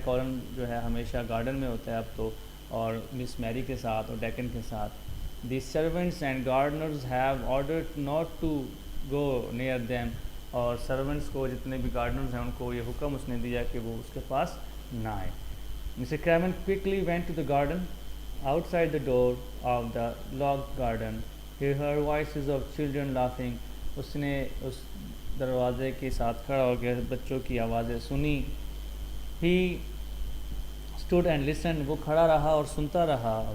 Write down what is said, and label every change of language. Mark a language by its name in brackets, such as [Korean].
[Urdu] Colin جو ہے ہمیشہ گارڈن میں ہوتا ہے اب تو, اور مس میری کے ساتھ اور ڈیکن کے ساتھ. [English] the servants and gardeners have ordered not to go near them, [Urdu] اور سرونٹس کو, جتنے بھی گارڈنرز ہیں ان کو یہ حکم اس نے دیا کہ وہ اس کے پاس نہ آئے. [English] Mr Craven quickly went to the garden. Outside the door of the locked garden he heard voices of children laughing, [Urdu] اس نے اس دروازے کے ساتھ کھڑا ہو کے بچوں کی آوازیں سنی. [English] he stood and listen, [Urdu] وہ کھڑا رہا اور سنتا رہا.